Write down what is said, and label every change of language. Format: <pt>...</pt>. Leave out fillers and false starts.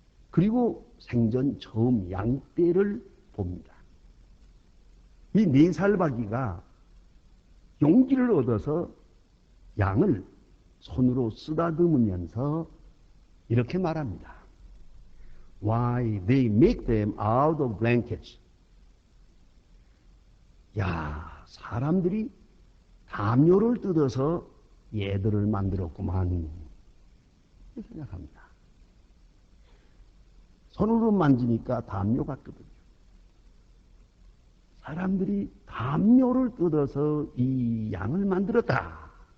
<ko>그리고 생전 처음 양떼를 봅니다. 이 4살 바기가 용기를 얻어서 양을 손으로 쓰다듬으면서 이렇게 말합니다.</ko> <en>Why they make them out of blankets.</en> <ko>야, 사람들이 담요를 뜯어서 얘들을 만들었구만. 이렇게 생각합니다. 손으로 만지니까 담요 같거든요. 사람들이 담요를 뜯어서 이 양을 만들었다.</ko>